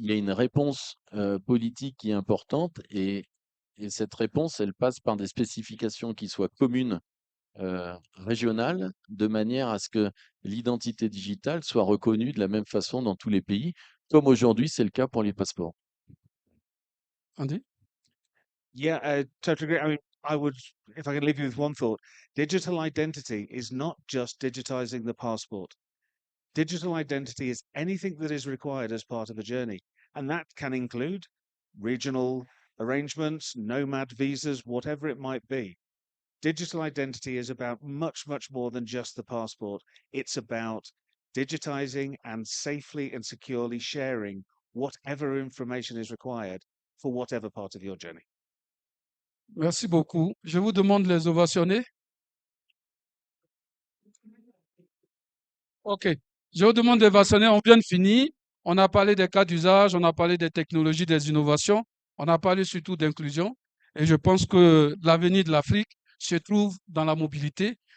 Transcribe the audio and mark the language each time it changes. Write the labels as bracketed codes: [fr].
[fr] Il y a une réponse politique qui est importante et cette réponse, elle passe par des spécifications qui soient communes, régionales, de manière à ce que l'identité digitale soit reconnue de la même façon dans tous les pays, comme aujourd'hui c'est le cas pour les passeports. [en] Andy? Yeah, totally agree. I mean, I would, if I can leave you with one thought, digital identity is not just digitizing the passport. Digital identity is anything that is required as part of a journey, and that can include regional arrangements, nomad visas, whatever it might be. Digital identity is about much, much more than just the passport. It's about digitizing and safely and securely sharing whatever information is required for whatever part of your journey. [fr] Merci beaucoup. Je vous demande de les ovationner. OK. Je vous demande de les ovationner. On vient de finir. On a parlé des cas d'usage, on a parlé des technologies, des innovations, on a parlé surtout d'inclusion. Et je pense que l'avenir de l'Afrique se trouve dans la mobilité.